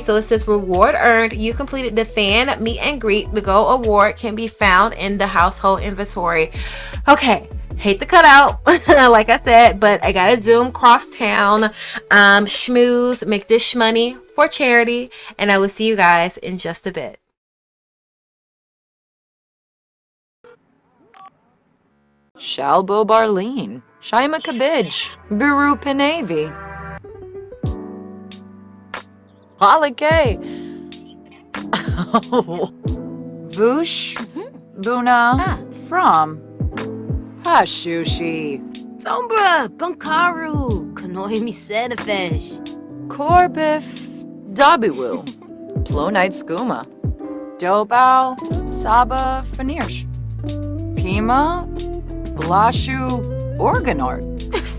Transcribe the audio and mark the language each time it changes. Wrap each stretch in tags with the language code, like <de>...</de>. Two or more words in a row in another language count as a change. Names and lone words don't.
<en>So it says reward earned. You completed the fan meet and greet. The gold award can be found in the household inventory. Okay. Hate to cut out, like I said, but I gotta zoom cross town, schmooze, make this shmoney for charity, and I will see you guys in just a bit. Shalbo Barleen, Shaima Kabij, Buru Pinavi, Palake, Vush, Buna, from Hashushi, Sombra, Bankaru, Kanoimi Senefesh, Corbif, Dabiwu, Plonite Skuma, Dobao, Saba Fanirsh, Pima, Blashu, Organart,</en>